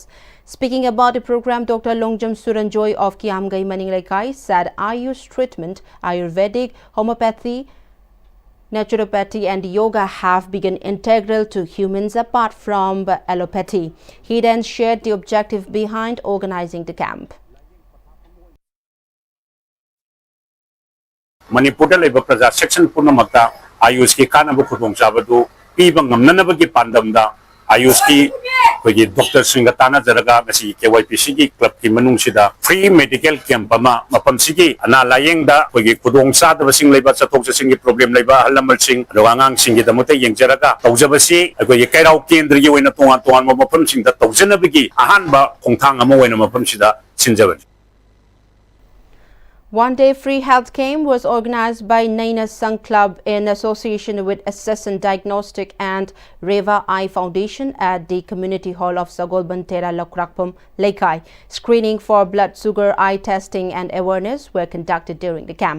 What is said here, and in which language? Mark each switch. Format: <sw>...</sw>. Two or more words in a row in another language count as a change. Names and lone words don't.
<en>Speaking about the program, Dr. Longjam Suranjoy of Kiamgai Maninglaikai said Ayush treatment, Ayurvedic, homeopathy, naturopathy and yoga have become integral to humans apart from allopathy. He then shared the objective behind organizing the camp.</en> <mni>Manipur leba praja section punamakta ayush ki kanaba khudong chabadu piba ngamnanaba ki pandamda ayush ki kogi doctor singa tana jaraga masi KYPC ki club ki manung sida</mni> <en>free medical camp</en> <mni>ama mapam sigi ana layeng da kogi khudong sadaba sing leba chathok chasing ki problem leba halamal sing roangang sing ki damote yeng jaraga tawjabasi kogi kairau kendra gi oina tongan tongan mapam sing da tawjanabi ki ahanba khongthang ama oina mapam sida sinjabani.</mni> <en>1-day free health camp was organized by Naina Sangh Club in association with Assassin Diagnostic and Reva Eye Foundation at the Community Hall of Sagol Bantera Lakrakpam Laikai. Screening for blood sugar, eye testing and awareness were conducted during the camp.</en>